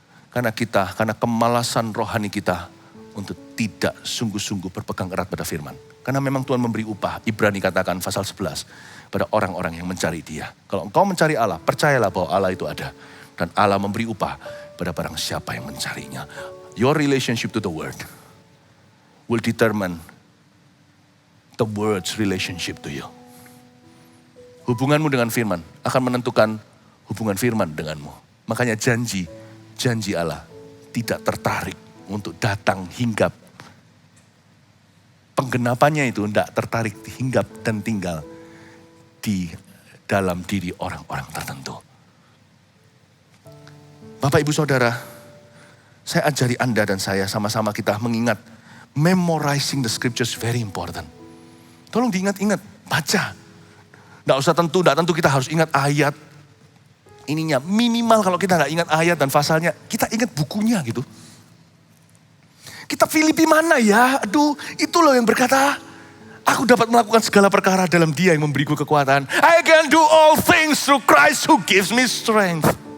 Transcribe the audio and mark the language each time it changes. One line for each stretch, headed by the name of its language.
Indonesian: Karena kemalasan rohani kita untuk tidak sungguh-sungguh berpegang erat pada firman. Karena memang Tuhan memberi upah, Ibrani katakan pasal 11, pada orang-orang yang mencari Dia. Kalau engkau mencari Allah, percayalah bahwa Allah itu ada. Dan Allah memberi upah pada barang siapa yang mencarinya.
English: Your relationship to the word will determine the word's relationship to you.
Indonesian: Hubunganmu dengan firman akan menentukan hubungan firman denganmu. Makanya janji Allah tidak tertarik untuk datang hinggap. Penggenapannya itu tidak tertarik hinggap dan tinggal di dalam diri orang-orang tertentu. Bapak, Ibu, Saudara, saya ajari Anda dan saya sama-sama kita mengingat.
English: Memorizing the scriptures very important.
Indonesian: Tolong diingat-ingat, baca. Tidak tentu kita harus ingat ayat. Ininya minimal kalau kita nggak ingat ayat dan pasalnya, kita ingat bukunya gitu. Kita Filipi mana ya? Aduh, itu loh yang berkata, aku dapat melakukan segala perkara dalam Dia yang memberiku kekuatan.
English: I can do all things through Christ who gives me strength.